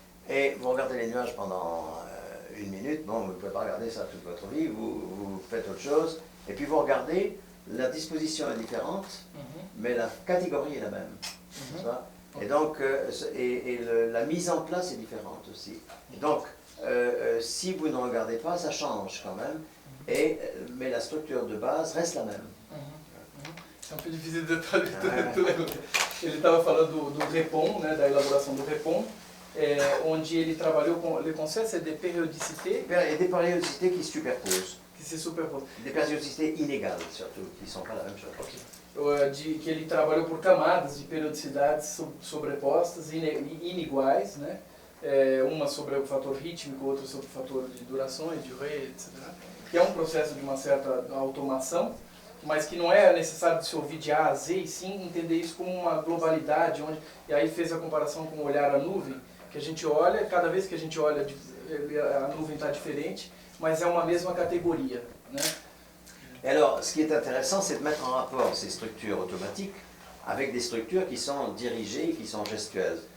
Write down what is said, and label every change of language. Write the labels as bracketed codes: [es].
[fr] Et vous regardez les nuages pendant une minute, bon, vous ne pouvez pas regarder ça toute votre vie, vous faites autre chose, et puis vous regardez, la disposition est différente, mais la catégorie est la même. Et donc, la mise en place est différente aussi. Donc, si vous ne regardez pas, ça change quand même, mais la structure de base reste la même. [pt] É um pouco difícil de detalhar. Ele estava falando do Répond, né, da elaboração do Répond, onde ele trabalhou com [fr] le concept, c'est des périodicités. Et des périodicités qui se superposent. Qui se superposent. Des périodicités inégales surtout, qui ne sont pas la même chose. [pt] Que ele trabalhou por camadas de periodicidades sobrepostas e iniguais, né? Uma sobre o fator rítmico, outra sobre o fator de durações, de ré, etc. Que é um processo de uma certa automação, mas que não é necessário se ouvir de A a Z, e sim entender isso como uma globalidade, e aí fez a comparação com o olhar à nuvem, que a gente olha, cada vez que a gente olha, a nuvem está diferente, mas é uma mesma categoria, né? [fr] Et alors, ce qui est intéressant, c'est de mettre en rapport ces structures automatiques avec des structures qui sont dirigées, qui sont gestuelles.